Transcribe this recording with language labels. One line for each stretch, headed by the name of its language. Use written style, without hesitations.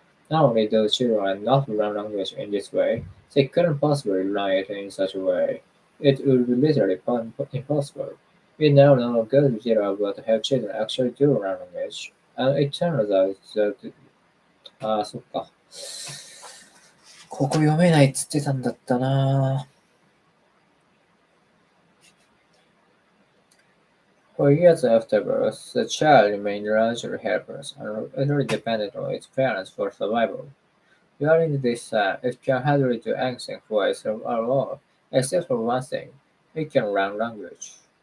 English: Not only do children not learn language in this way, they couldn't possibly learn it in such a way. It would be literally impossible. We now know a good deal about how children actually do learn language, and it turns out that,
Japanese: そっか。ここ読めないっつってたんだったな。
English: For years afterwards, the child remained largely helpless and utterly dependent on its parents for survival. During this time, it can hardly do anything for itself at all, except for one thing: it can learn language.